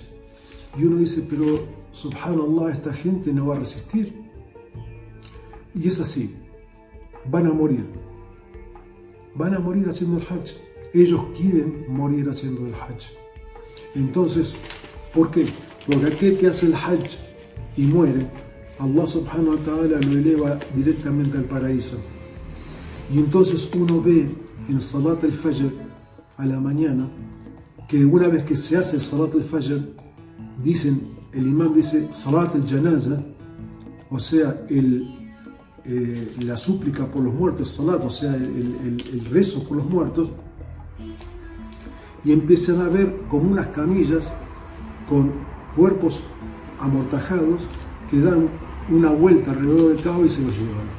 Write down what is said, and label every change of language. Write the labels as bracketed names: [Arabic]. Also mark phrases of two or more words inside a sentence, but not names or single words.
[Spanish] Y uno dice, pero subhanallah, esta gente no va a resistir. Y es así, van a morir haciendo el Hajj. Ellos quieren morir haciendo el Hajj. Entonces, ¿por qué? Porque aquel que hace el Hajj y muere, [Arabic] الله سبحانه وتعالى [Spanish] lo eleva directamente al paraíso. Y entonces uno ve en [Arabic] صلاة الفجر [Spanish] a la mañana que una vez que se hace el [Arabic] صلاة الفجر, [Spanish] el imam dice [Arabic] صلاة الجنازة, [Spanish] o sea, la súplica por los muertos, Salat, o sea, el rezo por los muertos, y empiezan a ver como unas camillas con cuerpos amortajados que dan una vuelta alrededor del Kaaba y se los llevan.